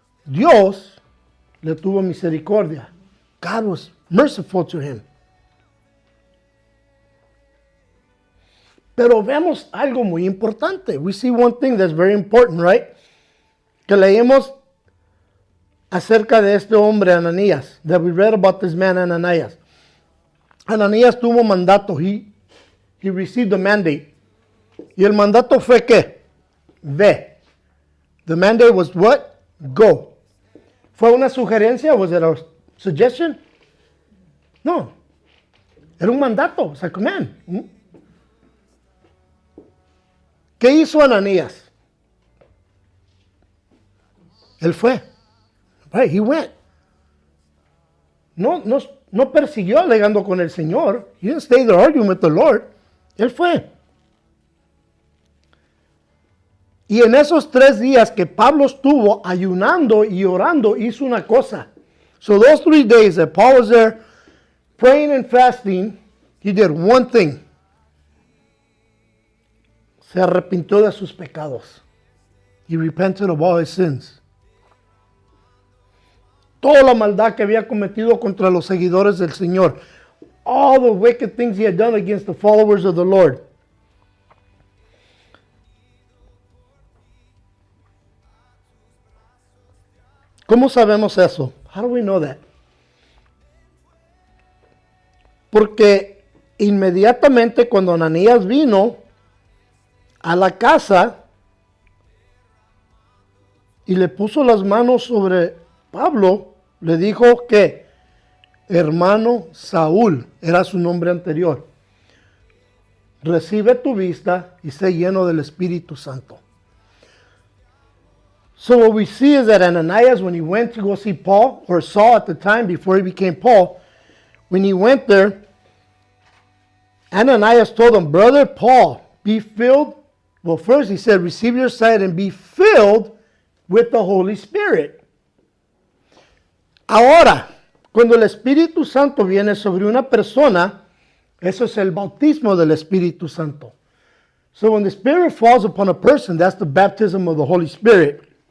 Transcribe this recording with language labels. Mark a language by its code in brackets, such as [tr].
[es] Dios le tuvo misericordia. [en] God was merciful to him. [es] Pero vemos algo muy importante. [en] We see one thing that's very important, right? [es] Que leemos acerca de este hombre Ananías. [en] That we read about this man Ananías. [es] Ananías tuvo mandato. [en] He received a mandate. [es] Y el mandato fue ¿qué? Ve. [en] The mandate was what? Go. [es] ¿Fue una sugerencia? [en] Was it a suggestion? No. [es] Era un mandato. [en] It's a command. [es] ¿Qué hizo Ananías? Él fue. [en] Right, he went. [es] No persiguió alegando con el Señor. [en] He didn't stay there arguing with the Lord. [es] Él fue. Y en esos 3 días que Pablo estuvo ayunando y orando, hizo una cosa. [en] So those 3 days that Paul was there praying and fasting, he did one thing. [es] Se arrepintió de sus pecados. [en] He repented of all his sins. [es] Toda la maldad que había cometido contra los seguidores del Señor. [en] All the wicked things he had done against the followers of the Lord. [es] ¿Cómo sabemos eso? [en] How do we know that? [es] Porque inmediatamente cuando Ananías vino a la casa y le puso las manos sobre Pablo, le dijo que hermano Saúl, era su nombre anterior, recibe tu vista y sé lleno del Espíritu Santo. [en] So what we see is that Ananias, when he went to go see Paul, or Saul at the time before he became Paul, when he went there, Ananias told him, brother Paul, be filled. Well, first he said, receive your sight and be filled with the Holy Spirit. [es] Ahora, cuando el Espíritu Santo viene sobre una persona, eso es el bautismo del Espíritu Santo. [en] So when the Spirit falls upon a person, that's the baptism of the Holy Spirit.